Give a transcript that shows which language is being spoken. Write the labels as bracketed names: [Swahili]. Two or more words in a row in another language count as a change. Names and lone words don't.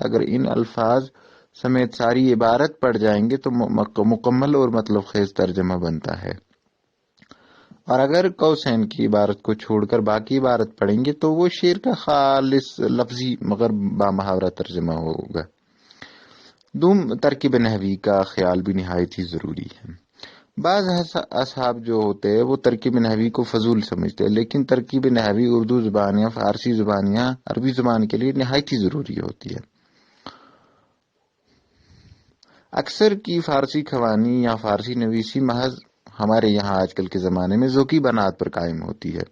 [Urdu] اگر ان الفاظ سمیت ساری عبارت پڑھ جائیں گے تو مکمل اور مطلب خیز ترجمہ بنتا ہے، اور اگر قوسین کی عبارت کو چھوڑ کر باقی عبارت پڑھیں گے تو وہ شعر کا خالص لفظی مگر بامحاورہ ترجمہ ہوگا۔ دوم ترکیب نحوی کا خیال بھی نہایت ہی ضروری ہے۔ بعض اصحاب جو ہوتے ہیں وہ ترکیب نحوی کو فضول سمجھتے ہیں، لیکن ترکیب نحوی اردو زبان یا فارسی زبان یا عربی زبان کے لیے نہایت ہی ضروری ہوتی ہے۔ اکثر کی فارسی خوانی یا فارسی نویسی محض ہمارے یہاں آج کل کے زمانے میں ذوقی بنیاد پر قائم ہوتی ہے۔